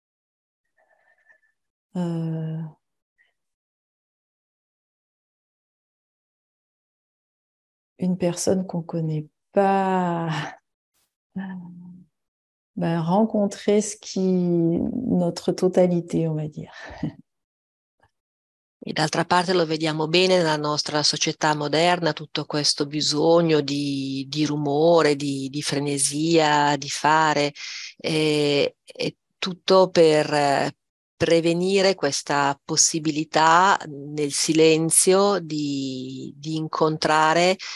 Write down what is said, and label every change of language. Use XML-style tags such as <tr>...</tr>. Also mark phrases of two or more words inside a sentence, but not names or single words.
<fr>une personne qu'on connaît pas, ben, rencontrer notre totalité, on va dire.</fr> <it>E d'altra parte lo vediamo bene nella nostra società moderna, tutto questo bisogno di rumore, di frenesia, di fare, e tutto per prevenire questa possibilità nel silenzio di incontrare</it>